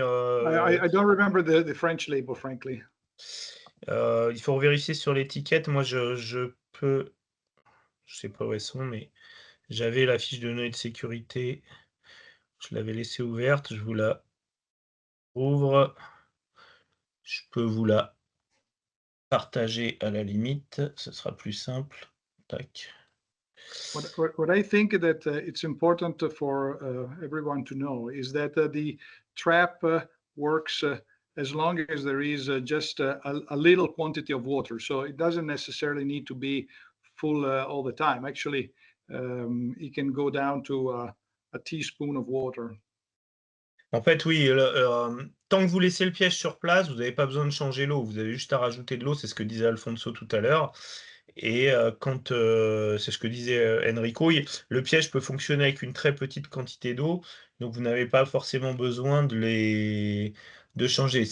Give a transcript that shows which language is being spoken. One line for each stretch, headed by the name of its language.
English: I don't remember the French label, frankly.
French: Il faut vérifier sur l'étiquette. Moi, je sais pas où elles sont, mais j'avais la fiche de données de sécurité. Je l'avais laissée ouverte. Je vous la ouvre. Je peux vous la partager à la limite. Ce sera plus simple. tac.
English: What I think that it's important for everyone to know is that the trap works as long as there is just a little quantity of water. So it doesn't necessarily need to be full all the time. Actually, it can go down to a teaspoon of water.
French: En fait, oui, tant que vous laissez le piège sur place, vous n'avez pas besoin de changer l'eau. Vous avez juste à rajouter de l'eau, c'est ce que disait Alfonso tout à l'heure. Et c'est ce que disait Enrico, le piège peut fonctionner avec une très petite quantité d'eau, donc vous n'avez pas forcément besoin de changer.